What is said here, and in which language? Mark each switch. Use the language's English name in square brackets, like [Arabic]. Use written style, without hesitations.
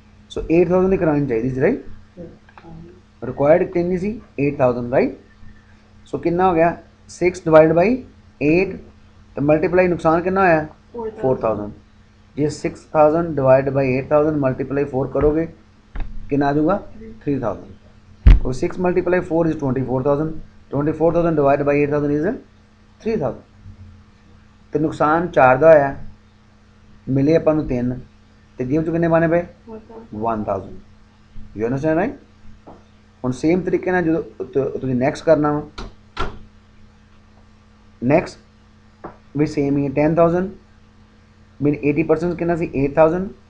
[Punjabi] ਸੋ 8,000 ਦੀ ਕਰਾਉਣੀ ਚਾਹੀਦੀ ਸੀ, right. Required ਕਿੰਨੀ ਸੀ 8,000, ਰਾਈਟ। ਸੋ ਕਿੰਨਾ ਹੋ ਗਿਆ 6 ਡਿਵਾਈਡ ਬਾਈ 8 ਤੇ ਮਲਟੀਪਲਾਈ ਨੁਕਸਾਨ ਕਿੰਨਾ ਹੋਇਆ 4,000। ਜੇ 6,000 ਡਿਵਾਈਡ ਬਾਈ 8,000 ਮਲਟੀਪਲਾਈ 4 ਕਰੋਗੇ ਕਿੰਨਾ ਆ ਜਾਊਗਾ 3,000। [English] और 6 multiply 4 is 24,000। 24,000 divided by 8,000 is 3,000। [Punjabi] तो नुकसान 4 ਦਾ ਹੋਇਆ, ਮਿਲੇ ਆਪਾਂ ਨੂੰ 3, ਤੇ ਜੇਬ 'ਚ ਕਿੰਨੇ ਪਾਣੇ ਪਏ 1,000। [English] you understand, [Punjabi] right. ਹੁਣ ਸੇਮ ਤਰੀਕੇ ਨਾਲ ਜਦੋਂ ਤੁਸੀਂ ਨੈਕਸਟ ਕਰਨਾ ਵਾ, ਨੈਕਸਟ ਵੀ ਸੇਮ ਹੀ ਹੈ 10,000 ਮੀਨ 80% ਕਿੰਨਾ ਸੀ 8,000।